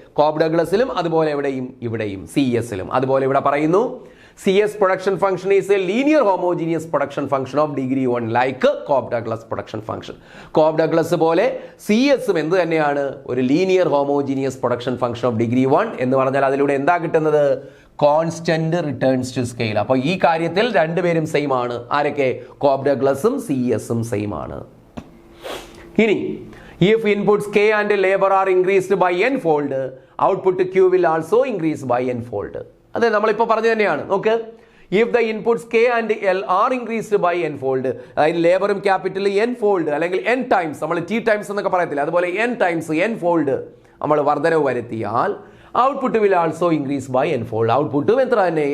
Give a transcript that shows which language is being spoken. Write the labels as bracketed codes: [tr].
[ml] Cobb ഡഗ്ലസിലും അതുപോലെ ഇവിടെയും CESലും. അതുപോലെ ഇവിടെ പറയുന്നു [en] CES production function is a linear homogeneous production function of degree 1 like Cobb Douglas production function. [ml] Cobb Douglas പോലെ CESും എന്ത് തന്നെയാണ്? ഒരു linear homogeneous production function of degree 1 എന്ന് പറഞ്ഞാൽ അതിലൂടെ എന്താ കിട്ടുന്നത്? Constant returns to scale. അപ്പോൾ ഈ കാര്യത്തിൽ രണ്ടുപേരും സെയിം ആണ്. ആരൊക്കെ? കോബ് ഡഗ്ലസും CESും സെയിം ആണ്. [en] ഇനി if inputs K and labor are increased by n fold, output Q will also increase by n fold. [ml] അതെ, നമ്മളിപ്പോൾ പറഞ്ഞു തന്നെയാണ്. നോക്ക്, [en] if the inputs K and L are increased by n fold, [ml] അതായത് ലേബറും capital n fold അല്ലെങ്കിൽ n times, നമ്മൾ T times എന്നൊക്കെ പറയത്തില്ല, അതുപോലെ n ടൈംസ് n ഫോൾഡ് നമ്മൾ വർധനവ് വരുത്തിയാൽ [en] Output will also increase by n fold. [ml] ഔട്ട്പുട്ടും എത്ര തന്നെ?